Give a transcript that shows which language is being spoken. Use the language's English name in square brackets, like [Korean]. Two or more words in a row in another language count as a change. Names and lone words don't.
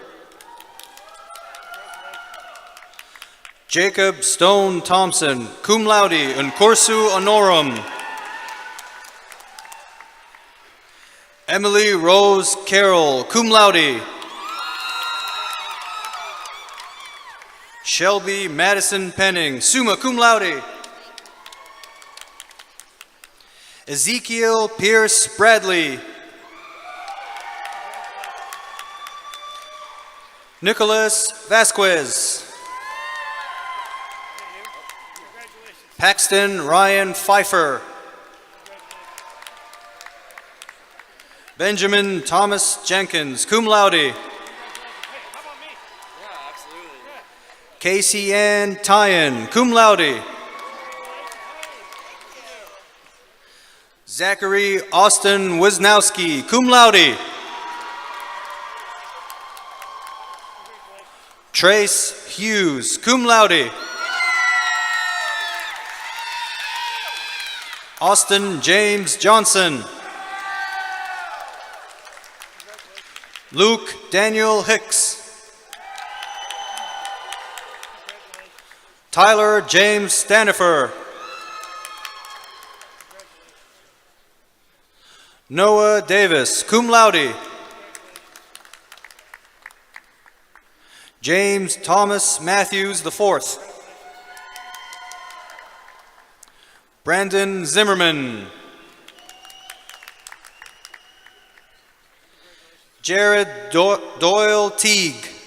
[English] Jacob Stone Thompson, [Latin] cum laude, in cursu honorum. Emily Rose Carroll, cum laude. Shelby Madison Penning, summa cum laude. [English] Ezekiel Pierce Bradley. Nicholas Vasquez. Paxton Ryan Pfeiffer. Benjamin Thomas Jenkins, [Latin] cum laude. Casey Ann Tyen, cum laude. Zachary Austin Wisnowski, cum laude. Trace Hughes, cum laude. [English] Austin James Johnson. Luke Daniel Hicks. Tyler James Stanifer. Noah Davis, [Latin] cum laude. [English] James Thomas Matthews IV. Brandon Zimmerman. Jared Doyle Teague.